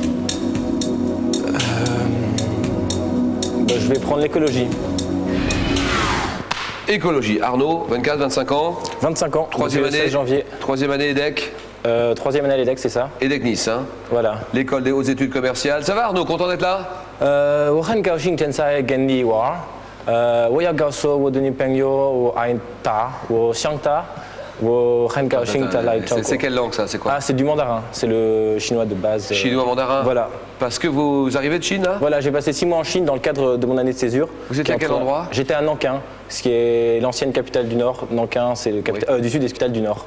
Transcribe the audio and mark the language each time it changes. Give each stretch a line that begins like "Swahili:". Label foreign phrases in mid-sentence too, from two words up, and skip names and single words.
French: Je vais prendre l'écologie. Écologie. Arnaud, 24, 25 ans. 25 ans. Troisième depuis le année. 16 janvier. Troisième année EDEC. Troisième année à l'EDEC, c'est ça? EDEC Nice, hein. Voilà. L'école des hautes études commerciales. Ça va Arnaud, content d'être là?
Chinese: 我很高兴现在跟你玩。我要告诉我的女朋友我爱她，我想她， wo Hankaoxing Talai Choko.
French: C'est quelle langue ça? C'est quoi? Ah, c'est du mandarin. C'est le chinois de base. Chinois mandarin? Voilà. Parce que vous arrivez de Chine là? Voilà, j'ai passé 6 mois en Chine dans le cadre de mon année de césure. Vous étiez à quel endroit? J'étais à Nankin, ce qui est l'ancienne capitale du Nord. Nankin, c'est le du sud des capitales du Nord.